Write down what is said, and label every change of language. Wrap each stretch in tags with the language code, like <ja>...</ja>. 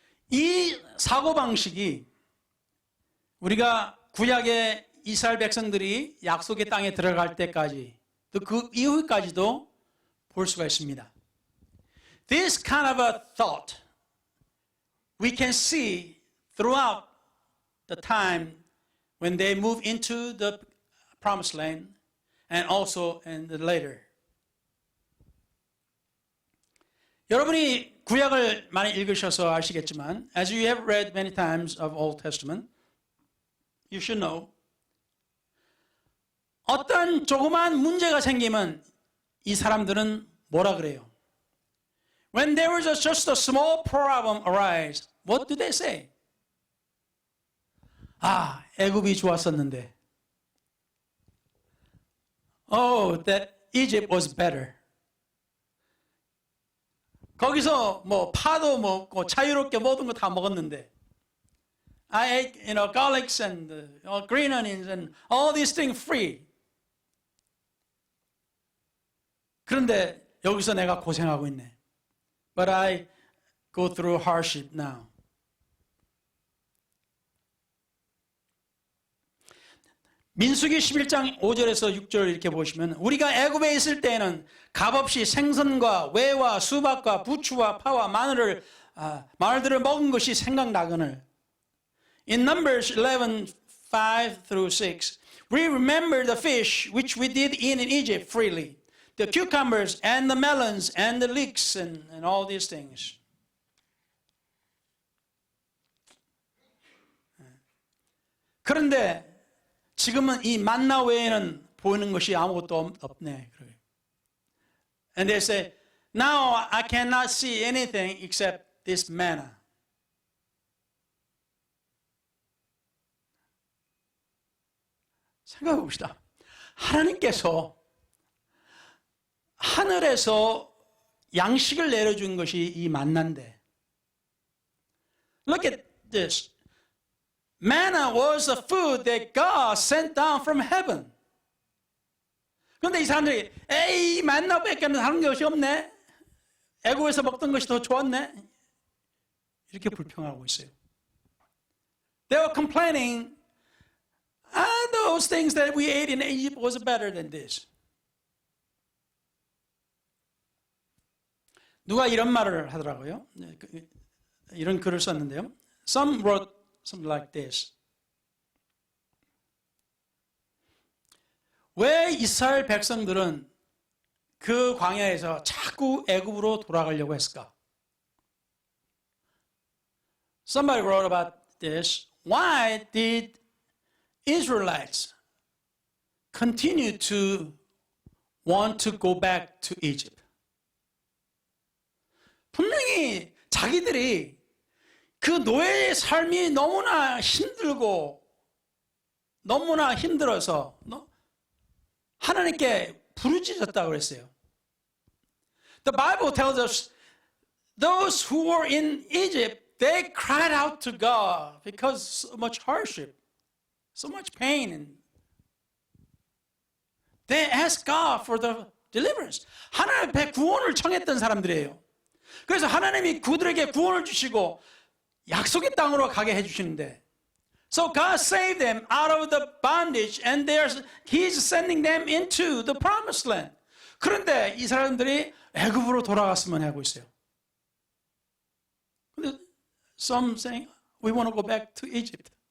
<ko>이 사고방식이 우리가 구약의 이스라엘 백성들이 약속의 땅에 들어갈 때까지 또 그 이후까지도 볼 수가 있습니다.</ko> <en>This kind of a thought we can see throughout the time when they move into the promised land and also in the later.</en> <ko>여러분이 구약을 많이 읽으셔서 아시겠지만,</ko> <en>as you have read many times of Old Testament, you should know,</en> <ko>어떤 조그만 문제가 생기면 이 사람들은 뭐라 그래요?</ko> <en>When there was just a small problem arise, what do they say?</en> <ko>아, 애굽이 좋았었는데.</ko> <en>Oh, that Egypt was better.</en> <ko>거기서 뭐 파도 먹고 자유롭게 모든 거 다 먹었는데.</ko> <en>I ate, garlics and green onions and all these things free.</en> <ko>그런데 여기서 내가 고생하고 있네.</ko> <en>But I go through hardship now.</en> <ko>민수기 11장 5절에서 6절 이렇게 보시면 우리가 애굽에 있을 때에는 값없이 생선과 외와 수박과 부추와 파와 마늘들을 먹은 것이 생각나거늘.</ko> <en>In Numbers 11, 5 through 6, we remember the fish which we did eat in Egypt freely, the cucumbers and the melons and the leeks and all these things.</en> <ko>그런데 지금은 이 만나 외에는 보이는 것이 아무것도 없네.</ko> <en>And they say, now I cannot see anything except this manna.</en> <ko>생각해 봅시다. 하나님께서 하늘에서 양식을 내려준 것이 이 만나인데.</ko> <en>Look at this. Manna was the food that God sent down from heaven.</en> <ko>그런데 이 사람들이 에이 만나밖에는 다른 것이 없네. 애굽에서 먹던 것이 더 좋았네. 이렇게 불평하고 있어요.</ko> <en>They were complaining, those things that we ate in Egypt was better than this.</en> <ko>누가 이런 말을 하더라고요. 이런 글을 썼는데요.</ko> <en>Some wrote something like this.</en> <ko>왜 이스라엘 백성들은 그 광야에서 자꾸 애굽으로 돌아가려고 했을까?</ko> <en>Somebody wrote about this. Why did Israelites continue to want to go back to Egypt?</en> <ko>분명히 자기들이 그 노예의 삶이 너무나 힘들고 너무나 힘들어서 하나님께 부르짖었다고 그랬어요.</ko> <en>The Bible tells us those who were in Egypt, they cried out to God because so much hardship, so much pain. And they asked God for the deliverance.</en> <ko>하나님 앞에 구원을 청했던 사람들이에요. 그래서 하나님이 그들에게 구원을 주시고 약속의 땅으로 가게 해주시는데,</ko> <en>so God saved them out of the bondage, and He's sending them into the promised land.</en> <ko>그런데 이 사람들이 애굽으로 돌아갔으면 하고 있어요. 근데</ko> <en>some saying, we want to go back to Egypt.</en>